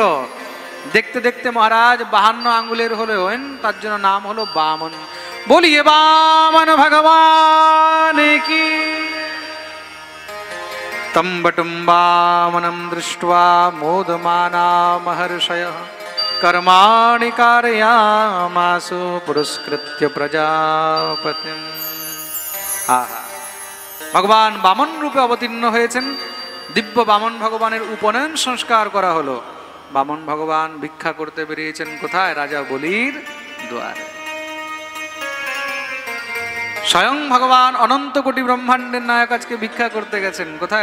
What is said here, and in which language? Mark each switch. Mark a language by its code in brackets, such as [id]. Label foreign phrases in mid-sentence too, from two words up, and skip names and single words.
[bn] দেখতে দেখতে মহারাজ 52 আঙ্গুলের হলেন, তার জন্য নাম হলো বামন। বলিয়ে বামন ভগবান কি। [sa] তম বটুম বামনম দৃष्ट्वा মোদমানা মহর্ষয়ঃ कर्माणि कारयामासु पुरस्कृत्य प्रजापतिम्। आहा, [bn] ভগবান বামন রূপে অবতীর্ণ হয়েছেন। দিব্য বামন ভগবানের উপনয়ন সংস্কার করা হলো। বামন ভগবান ভিক্ষা করতে বেরিয়েছেন কোথায়? রাজা বলির দুয়ারে। স্বয়ং ভগবান অনন্ত কোটি ব্রহ্মাণ্ডের নায়ক আজকে ভিক্ষা করতে গেছেন কোথায়?